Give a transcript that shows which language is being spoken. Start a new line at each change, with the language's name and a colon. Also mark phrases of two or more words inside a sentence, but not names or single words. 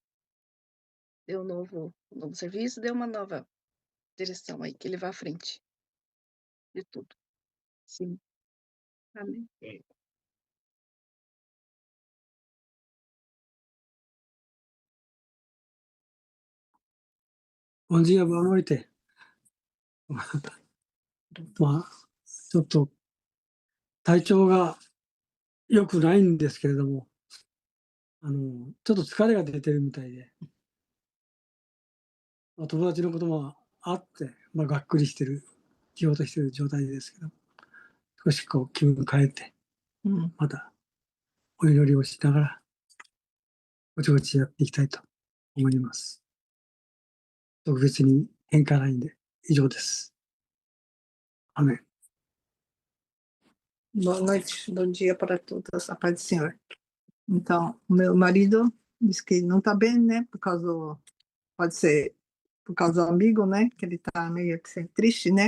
Portuguese: Deu um novo serviço, deu uma nova direção aí, que ele vá à frente de tudo. Sim. Amém. Bom dia, boa noite.
Japanese: ちょっと体調が良くないんですけれども、ちょっと疲れが出てるみたいで、友達のこともあって、がっくりしてる、しようとしてる状態ですけど、少しこう気分変えて、またお祈りをしながら、ぼちぼちやっていきたいと思います。特別に変化ないんで、以上です。Amém.
Portuguese: Boa noite, bom dia para todos, a paz do Senhor. Então, o meu marido disse que não está bem, né? Por causa pode ser por causa do amigo, né? Que ele está meio que triste, né?